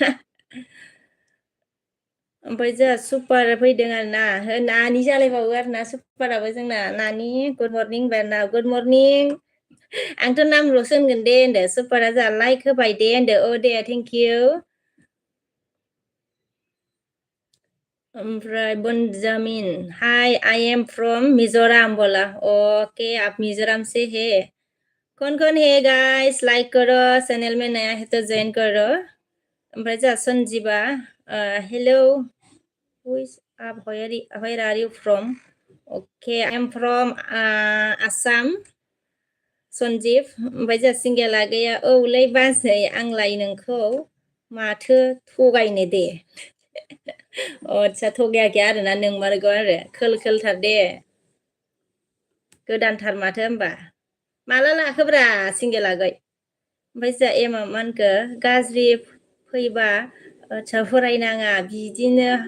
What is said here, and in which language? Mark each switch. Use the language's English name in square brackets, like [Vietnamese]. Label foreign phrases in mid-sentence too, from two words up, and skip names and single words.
[Bodo] ओमफ्राय जोंहा सुपार फैदों आरोना नानि जालायबावो आरोना सुपाराबो जोंना नानि [English] good morning [Bodo] बारना [English] good morning [Bodo] आंथ' नामल'सो होनगोन दे होनदो सुपारा जोंहा लाइक होबाय दे होनदो दे [English] thank you [Hindi] ओमफ्राय बनजामिन [English] Hi I am from [Hindi] मिजोराम बोला ओके आप मिजोराम से है कौन कौन है गाइस लाइक करो चैनल में नया है तो ज्वाइन करो [Bodo] ओमफ्राय जोंहा सन्जीबा [Hindi] हेलो आप [English] where are you from okay I am from Assam [Bodo] सन्जीब ओमफ्राय जोंहा सिंगेला गैया औलै बाजै आंलाय नोंखौ माथो थगायनो दे आदसा थगायाखै आरोना नोंमारगौ आरो खोल खोलथार दे गोदानथार माथो होमबा माला लाखोब्रा सिंगेला गै ओमफ्राय जोंहा एमा मानखो गाज्रि फैबा आदसा फरायनाङा बिदिनो